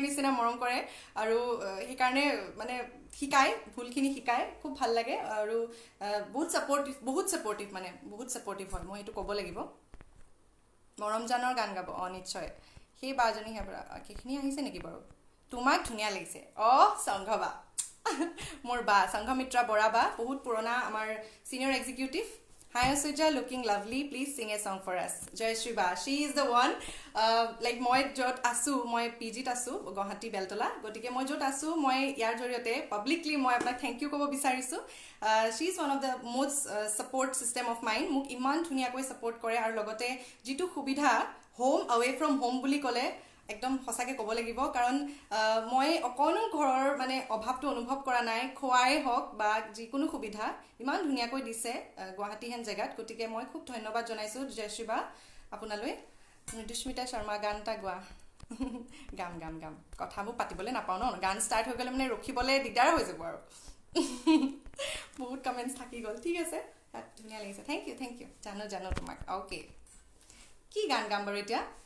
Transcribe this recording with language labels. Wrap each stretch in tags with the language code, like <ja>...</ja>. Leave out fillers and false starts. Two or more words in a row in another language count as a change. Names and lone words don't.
<as>নিচিনা মৰম কৰে আৰু সেইকাৰণে মানে শিকায় ভুলখিনি শিকায় খুব ভাল লাগে আৰু বহুত ছাপৰ্টিভ মানে বহুত ছাপৰ্টিভ হয় মই সেইটো ক'ব লাগিব মৰমজানৰ গান গাব নিশ্চয় সেই বাজনী সেইখিনি আহিছে নেকি বাৰু তোমাক ধুনীয়া লাগিছে সংঘবা মোৰ বা সংঘমিত্ৰা বৰা বা বহুত পুৰণা আমাৰ</as> <en>senior executive Hi Asuja, looking lovely. Please sing a song for us. Jai Shri Ba. She is the one.</en> <as>Like moi jot asu, moi PG asu, Guwahati Beltola. গতিকে মই য'ত আছোঁ, মই যাৰ জৰিয়তে publicly মই আপোনা</as> <en>thank you</en> <as>ক'ব বিচাৰিছোঁ.</as> <en>She is one of the most support system of mine.</en> <as>মোক ইমান ধুনীয়াকৈ support কৰে আৰু লগতে যিটো সুবিধা</as> <en>home away from home</en> <as>বুলি ক'লে একদম সঁচাকৈ ক'ব লাগিব কাৰণ মই অকণো ঘৰৰ মানে অভাৱটো অনুভৱ কৰা নাই খোৱাই হওক বা যিকোনো সুবিধা ইমান ধুনীয়াকৈ দিছে গুৱাহাটী হেন জেগাত গতিকে মই খুব ধন্যবাদ জনাইছোঁ জয়শ্ৰী বা আপোনালৈ মৃদুস্মিতা শৰ্মা গান এটা গোৱা গাম গাম গাম কথাবোৰ পাতিবলৈ নাপাওঁ ন গান ষ্টাৰ্ট হৈ গ'লে মানে ৰখিবলৈ দিগদাৰ হৈ যাব আৰু বহুত কমেণ্টছ থাকি গ'ল ঠিক আছে তাত ধুনীয়া লাগিছে</as> <en>thank you</en> <as>জানো তোমাক অ'কে কি গান গাম বাৰু এতিয়া</as>